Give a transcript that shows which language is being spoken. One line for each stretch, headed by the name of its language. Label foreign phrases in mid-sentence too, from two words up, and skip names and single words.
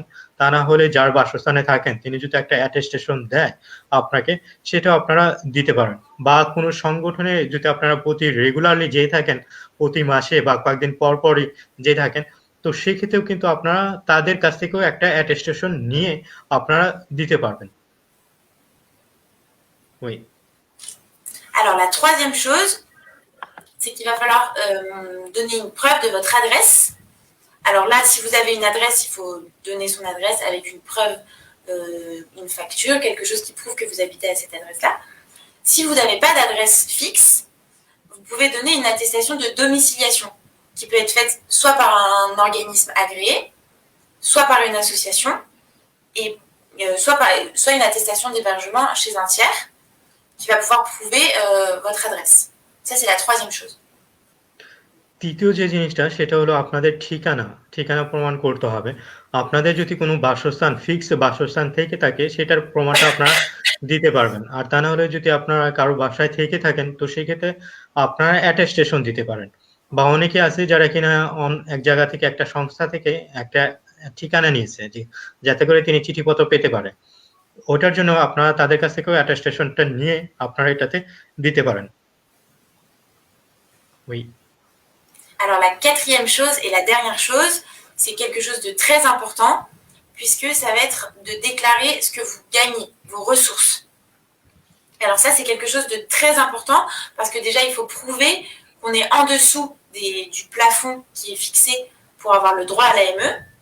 Bangla: তা না হলে যার বাসস্থানে থাকেন তিনি যদি একটা অ্যাটেস্টেশন দেয় আপনাকে, সেটাও আপনারা দিতে পারেন। বা কোনো সংগঠনে যদি আপনারা প্রতি রেগুলারলি যেয়ে থাকেন, প্রতি মাসে বা কয়েকদিন পর পরই যেয়ে থাকেন, তো সেক্ষেত্রেও কিন্তু আপনারা তাদের কাছ থেকেও একটা অ্যাটেস্টেশন নিয়ে আপনারা দিতে পারবেন।
French: Oui. Alors la troisième chose, c'est qu'il va falloir donner une preuve de votre adresse. Alors là, si vous avez une adresse, il faut donner son adresse avec une preuve, une facture, quelque chose qui prouve que vous habitez à cette adresse-là. Si vous n'avez pas d'adresse fixe, vous pouvez donner une attestation de domiciliation qui peut être faite soit par un organisme agréé, soit par une association, et soit une attestation d'hébergement chez un tiers qui va pouvoir prouver votre adresse. Ça, c'est la troisième chose.
Bangla: তৃতীয় যে জিনিসটা সেটা হলো আপনাদের ঠিকানা প্রমাণ করতে হবে। আপনাদের যদি কোনো বাসস্থান ফিক্সড বাসস্থান থেকে থাকে সেটার প্রমাণটা আপনারা দিতে পারবেন। আর তা না হলে যদি আপনারা কারো বাসায় থেকে থাকেন তো সেক্ষেত্রে আপনারা অ্যাটেস্টেশন দিতে পারেন। বা অনেকে আছে যারা কিনা এক জায়গা থেকে একটা সংস্থা থেকে একটা ঠিকানা নিয়েছে যাতে করে তিনি চিঠিপত্র পেতে পারে, ওটার জন্য আপনারা তাদের কাছ থেকেও অ্যাটেস্টেশনটা নিয়ে আপনারা এটাতে দিতে পারেন।
French: Oui. Alors la quatrième chose et la dernière chose, c'est quelque chose de très important, puisque ça va être de déclarer ce que vous gagnez, vos ressources. Alors ça, c'est quelque chose de très important parce que déjà, il faut prouver qu'on est en dessous du plafond qui est fixé pour avoir le droit à l'AME.